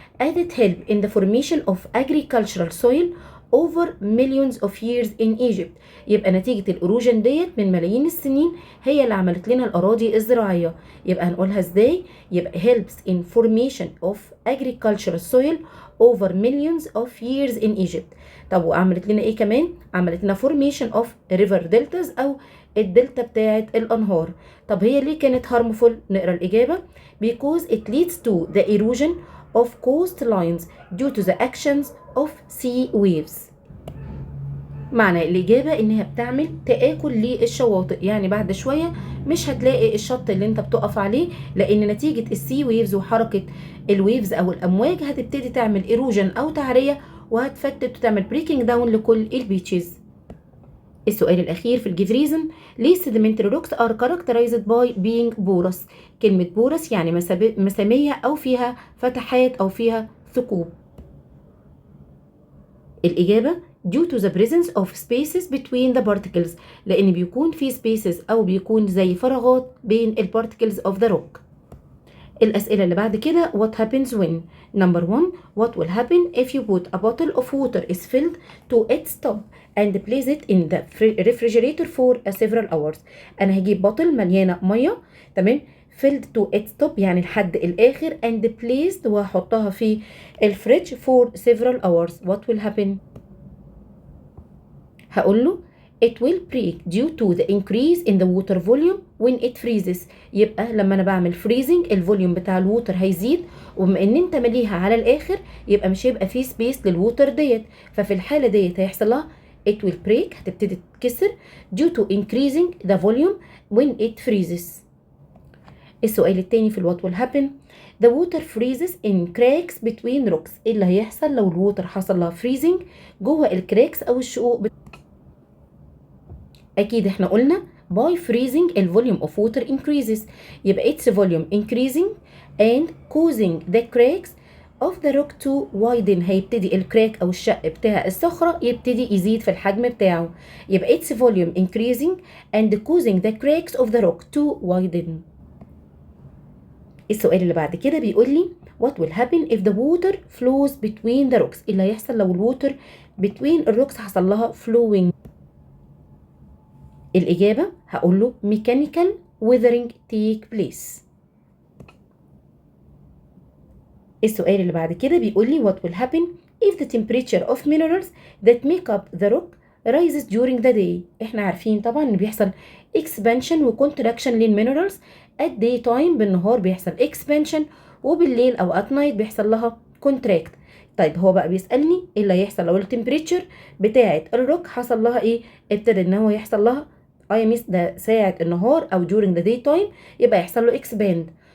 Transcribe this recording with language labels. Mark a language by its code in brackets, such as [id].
[en] added help in the formation of agricultural soil over millions of years in Egypt. [ar] يبقى نتيجه الايروجن ديت من ملايين السنين هي اللي عملت لنا الاراضي الزراعيه. يبقى هنقولها ازاي؟ يبقى [en] helps in formation of agricultural soil over millions of years in Egypt. [ar] طب وعملت لنا ايه كمان؟ عملت لنا [en] formation of river deltas [ar] او الدلتا بتاعت الانهار. طب هي ليه كانت harmful؟ نقرا الإجابة. [en] because it leads to the erosion of coastlines due to the actions of sea waves. [ar] معنى الإجابة إنها بتعمل تآكل للشواطئ، يعني بعد شوية مش هتلاقي الشط اللي انت بتقف عليه لأن نتيجة السي ويفز وحركة الويفز أو الأمواج هتبتدي تعمل ايروجن أو تعرية وهتفتت وتعمل بريكنج داون لكل البيتشز. السؤال الأخير في الجيف ريزن. ليه [en] sedimentary rocks are characterized by being porous؟ [ar] كلمة porous يعني مسامية أو فيها فتحات أو فيها ثقوب. [en] الإجابة due to the presence of spaces between the particles. [ar] لأن بيكون في spaces أو بيكون زي فراغات بين [en] particles of the rock. [ar] الأسئلة اللي بعد كده [en] what happens when. number 1 what will happen if you put a bottle of water is filled to its top and place it in the refrigerator for several hours. [ar] أنا هجيب بطل مليانة مية، تمام، [en] filled to its top [ar] يعني لحد الآخر and placed وهحطها في الفريج [en] for several hours. what will happen؟ [ar] هقول له [en] it will break due to the increase in the water volume when it freezes. [ar] يبقى لما انا بعمل freezing الفوليوم بتاع الووتر هيزيد، وبما ان انت مليها على الاخر يبقى مش هيبقى فيه سبيس للووتر ديت، ففي الحاله ديت هيحصل لها [en] it will break [ar] هتبتدي تتكسر [en] due to increasing the volume when it freezes. [ar] السؤال التاني في الوات [en] will happen. the water freezes in cracks between rocks. [ar] ايه اللي هيحصل لو الووتر حصل لها freezing جوه الكراكس او الشقوق؟ اكيد احنا قلنا [en] by freezing the volume of water increases. يبقى its volume increasing and causing the cracks of the rock to widen. [ar] هيبتدي الكراك او الشق بتاع الصخرة يبتدي يزيد في الحجم بتاعه. [en] يبقى its volume increasing and causing the cracks of the rock to widen. [ar] السؤال اللي بعد كده بيقول لي [en] what will happen if the water flows between the rocks. [ar] اللي هيحصل لو الووتر between الروكس حصل لها flowing؟ الإجابة هقول له [en] mechanical weathering take place. [ar] السؤال اللي بعد كده بيقول لي [en] what will happen if the temperature of minerals that make up the rock rises during the day. [ar] احنا عارفين طبعا ان بيحصل expansion و contraction للمينرالز at day time. بالنهار بيحصل expansion وبالليل او at night بيحصل لها contract. طيب هو بقى بيسألني ايه اللي هيحصل لو التمبريتشر بتاعة الروك حصل لها ايه؟ ابتدى ان هو يحصل لها ميس ده ساعة النهار او [en] during the day time [ar] يبقى يحصل له expand.